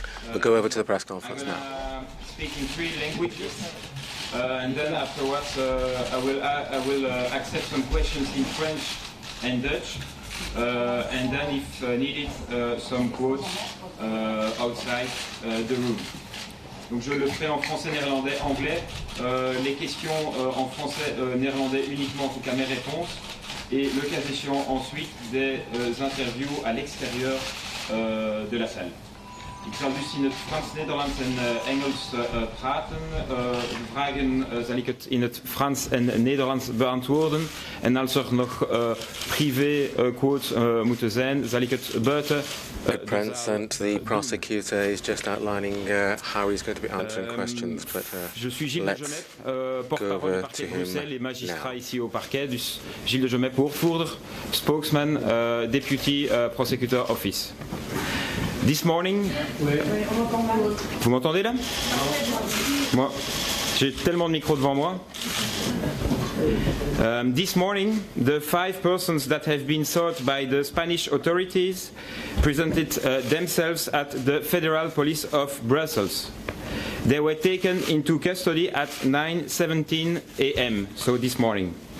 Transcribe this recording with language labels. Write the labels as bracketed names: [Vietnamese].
[English] We'll go over to the press conference now. Speak in 3 languages, and then afterwards I will accept some questions in French and Dutch, and then if needed some quotes outside the room. [French] Donc je le ferai en français, néerlandais, anglais. Les questions en français, néerlandais uniquement, en tout cas mes réponses. Et le cas échéant ensuite des interviews à l'extérieur de la salle. [Dutch] Ik zal dus in het Frans, Nederlands en Engels praten. Vragen zal ik het in het Frans en Nederlands beantwoorden. En als er nog privé quotes moeten zijn, zal ik het buiten. [English] The President, the prosecutor, is just outlining how he's going to be answering questions, but let's go over to him now. [French] Ici au parquet, [English] dus Gilles de Jomet, [Dutch] woordvoerder, [English] spokesman, deputy prosecutor office. This morning, [French] vous m'entendez là? Moi, j'ai tellement de micros devant moi. [English] This morning, the 5 persons that have been sought by the Spanish authorities presented themselves at the Federal Police of Brussels. They were taken into custody at 9:17 a.m., so this morning.